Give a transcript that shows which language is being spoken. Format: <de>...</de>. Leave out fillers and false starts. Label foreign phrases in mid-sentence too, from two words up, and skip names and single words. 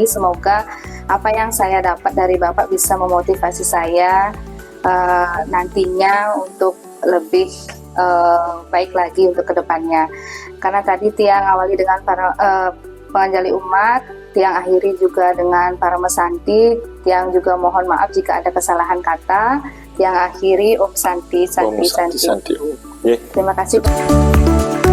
<id>Semoga apa yang saya dapat dari Bapak bisa memotivasi saya nantinya untuk lebih baik lagi untuk kedepannya. Karena tadi Tiang awali dengan para penganjali umat, Tiang akhiri juga dengan Parama Santi. Tiang juga mohon maaf jika ada kesalahan kata. Tiang akhiri</id> <sa>Om Santi, Om Santi, Santi. Santi. Om. Ye.</sa> <id>Terima kasih.</id>